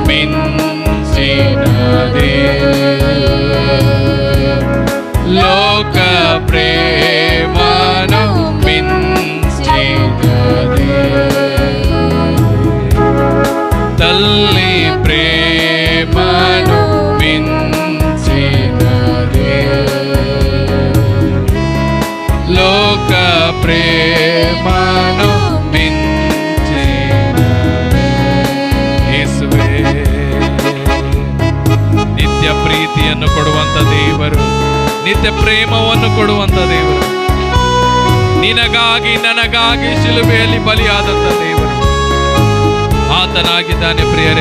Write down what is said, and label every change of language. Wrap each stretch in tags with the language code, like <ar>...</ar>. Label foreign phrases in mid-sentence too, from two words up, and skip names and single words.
<te>మించినదే, లోక ప్రేమను మించినదే, తల్లి ప్రేమను మించినదే, లోక ప్రేమను మించినదే.</te> <kn>ಯೇಸುವೇ, ನಿತ್ಯ ಪ್ರೀತಿಯನ್ನು ಕೊಡುವಂತ ದೇವರು, ನಿತ್ಯ ಪ್ರೇಮವನ್ನು ಕೊಡುವಂತ ದೇವರು, ನಿನಗಾಗಿ ನನಗಾಗಿ ಶಿಲುಬೆಯಲ್ಲಿ ಬಲಿಯಾದಂತ ದೇವರು, ಆ ಆತನಾಗಿದ್ದಾನೆ ಪ್ರಿಯರೇ.</kn>